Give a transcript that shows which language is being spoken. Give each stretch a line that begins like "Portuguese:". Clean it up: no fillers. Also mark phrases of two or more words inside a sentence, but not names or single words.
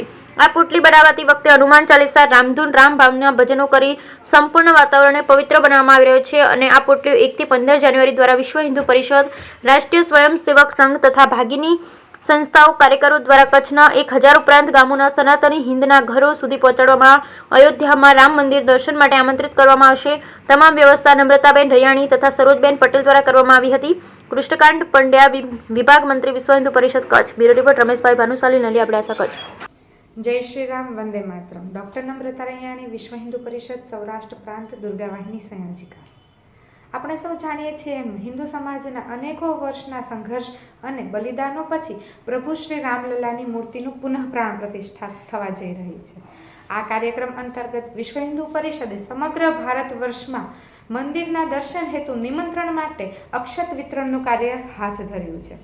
Gujarati: આ પોટલી બનાવતી વખતે હનુમાન ચાલીસા, રામધૂન, રામ ભાવના ભજનો કરી સંપૂર્ણ વાતાવરણને પવિત્ર બનાવવામાં આવી રહ્યો છે અને આ પોટલીઓ 1 થી 15 જાન્યુઆરી દ્વારા વિશ્વ હિન્દુ પરિષદ, રાષ્ટ્રીય સ્વયંસેવક સંઘ તથા ભાગીની સંસ્થાઓ કાર્યકરો દ્વારા કચ્છના 1000 ઉપરાંત ગામોના સનાતની હિંદના ઘરો સુધી પહોંચાડવામાં અયોધ્યામાં રામ મંદિર દર્શન માટે આમંત્રિત કરવામાં આવશે। તમામ વ્યવસ્થા નમ્રતાબેન રૈયાણી તથા સરોજબેન પટેલ દ્વારા કરવામાં આવી હતી। કૃષ્ણકાંત પંડ્યા, વિભાગ મંત્રી, વિશ્વ હિન્દુ પરિષદ કચ્છ। બ્યુરો રિપોર્ટ રમેશભાઈ ભાનુશાલી, નલિયા અબડાસા, કચ્છ।
Hindi: जय श्री राम, वंदे मातरम। डॉक्टर नम्रता रैयाणी, विश्व हिंदू परिषद सौराष्ट्र प्रांत दुर्गा वाहिनी संयोजिका।
Gujarati: આપણે સૌ જાણીએ છીએ એમ હિન્દુ સમાજના અનેકો વર્ષના સંઘર્ષ અને બલિદાનો પછી પ્રભુ શ્રી રામલલાની મૂર્તિનું પુનઃ પ્રાણ પ્રતિષ્ઠા થવા જઈ રહી છે। આ કાર્યક્રમ અંતર્ગત વિશ્વ હિન્દુ પરિષદે સમગ્ર ભારત વર્ષમાં મંદિરના દર્શન હેતુ નિમંત્રણ માટે અક્ષત વિતરણનું કાર્ય હાથ ધર્યું છે।